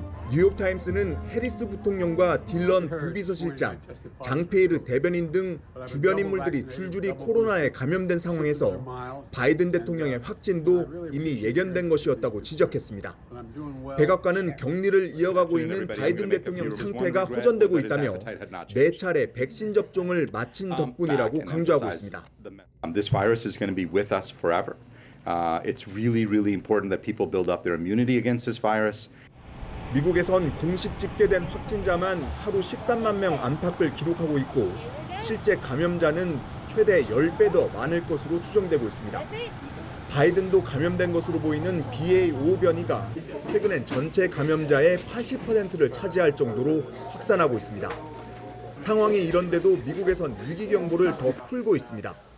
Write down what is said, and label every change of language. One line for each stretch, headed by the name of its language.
Korean: 뉴욕타임스는 해리스 부통령과 딜런 부비서실장, 장페이르 대변인 등 주변 인물들이 줄줄이 코로나에 감염된 상황에서 바이든 대통령의 확진도 이미 예견된 것이었다고 지적했습니다. 백악관은 격리를 이어가고 있는 바이든 대통령 상태가 호전되고 있다며 4차례 백신 접종을 마친 덕분이라고 강조하고 있습니다.
English: This virus is going to be with us forever. It's really important that people build up their immunity against this virus.
Korean: 미국에선 공식 집계된 확진자만 하루 13만 명 안팎을 기록하고 있고 실제 감염자는 최대 10배 더 많을 것으로 추정되고 있습니다. 바이든도 감염된 것으로 보이는 BA.5 변이가 최근엔 전체 감염자의 80%를 차지할 정도로 확산하고 있습니다. 상황이 이런데도 미국에선 위기 경보를 더 풀고 있습니다.